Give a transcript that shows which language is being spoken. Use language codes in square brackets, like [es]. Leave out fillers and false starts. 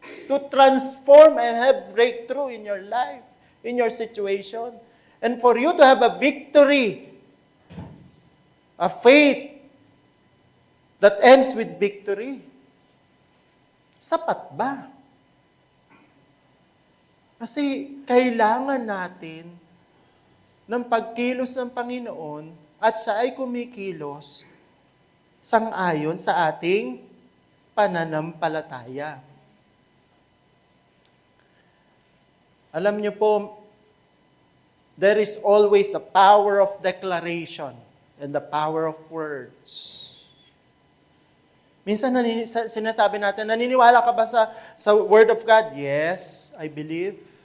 [en] To transform and have breakthrough in your life, in your situation? And for you to have a victory, a faith that ends with victory, [tl] sapat ba? Kasi kailangan natin ng pagkilos ng Panginoon at siya ay kumikilos sang-ayon sa ating pananampalataya. Alam niyo po, [en] there is always the power of declaration and the power of words. [tl] Minsan sinasabi natin, naniniwala ka ba sa Word of God? [en] Yes, I believe.